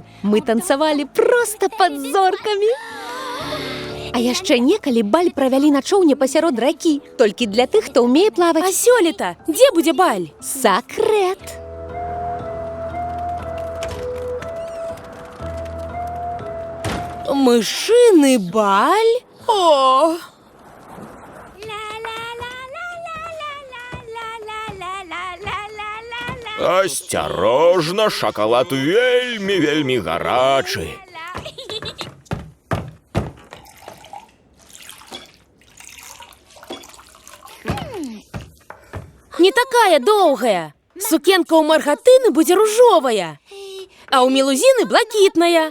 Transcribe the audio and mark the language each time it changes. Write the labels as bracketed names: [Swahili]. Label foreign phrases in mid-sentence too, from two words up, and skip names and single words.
[Belarusian] Мы танцавалі проста пад зоркамі. А яшчэ некалі баль правялі на чоўне пасярод ракі. Толькі для тых, хто ўмее плаваць. А сёлета дзе будзе баль? Сакрэт. Мышыны баль? О! Осторожно, шоколад вельмі гарачы. Не такая доўгая. Сукенка ў Маргатыны будзе ружовая, а ў Мелузіны блакітная.